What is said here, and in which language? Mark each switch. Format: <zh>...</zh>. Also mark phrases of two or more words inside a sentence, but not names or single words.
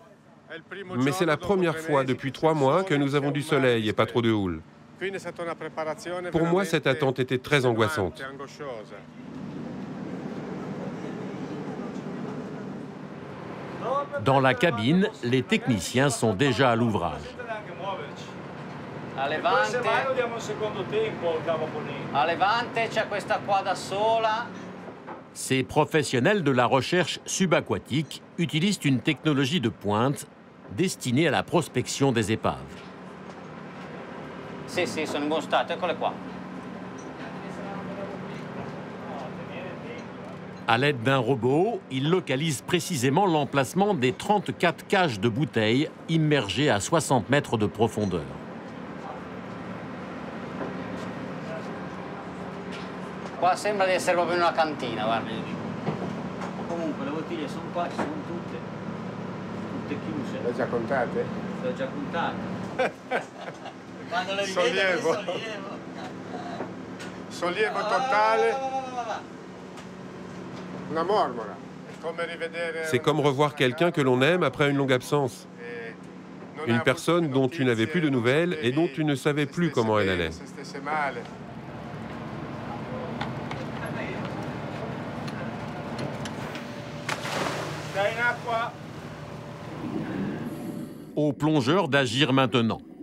<fr>Mais c'est la première fois depuis 3 mois que nous avons du soleil et pas trop de houle. Pour moi, cette attente était très angoissante. Dans la cabine, les techniciens sont déjà à l'ouvrage.</fr> <it>A levante c'è questa qua da sola.</it> <fr>Ces professionnels de la recherche subaquatique utilisent une technologie de pointe destinée à la prospection des épaves.</fr> <it>Sì, sono in buon stato, eccole qua.</it> <fr>À l'aide d'un robot, ils localisent précisément l'emplacement des 34 cages de bouteilles immergées à 60 mètres de profondeur.</fr> <it>Qua sembra di essere proprio in una cantina, guarda. Comunque le bottiglie sono qua, ci sono tutte chiuse. Le ho già contate? Le ho già contate. Quando le sollievo. Sollievo totale. Una mormora.</it> <fr>C'est comme revoir quelqu'un que l'on aime après une longue absence. Une personne dont tu n'avais plus de nouvelles et dont tu ne savais plus comment elle allait. Aux plongeurs d'agir maintenant.</fr>